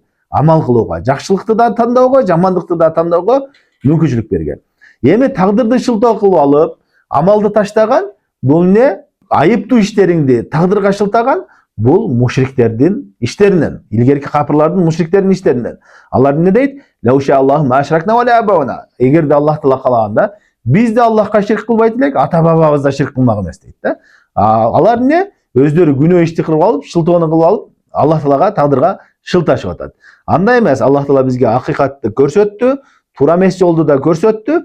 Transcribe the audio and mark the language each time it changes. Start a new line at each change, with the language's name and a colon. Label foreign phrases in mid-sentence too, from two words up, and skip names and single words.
Kyrgyz: Амал кылууга, жакшылыкты да тандоого, жамандыкты да тандоого мүмкүнчүлүк берген. Эми тагдырды шылтоо кылып алып, амалды таштаган, бул айыптуу иштериңди тагдырга шылтаган, бул мушриктердин иштеринен, илгерки капырлардын мушриктердин иштеринен. Алар эмне дейт?
Arabic: لو شاء الله ما أشركنا ولا آباؤنا.
Kyrgyz: Эгерде Аллах Таала калаганда, биз да Аллахка ширк кылбайт элек, ата бабабыз да ширк кылмак эмес дейт да. Алар өздөрү күнөө ишти кылып алып, шылтоону кылып алып, Аллах Таалага тагдырга шылташып атат. Андай эмес, Аллах Таала бизге акыйкатты көрсөттү, туура эмес жолду да көрсөттү.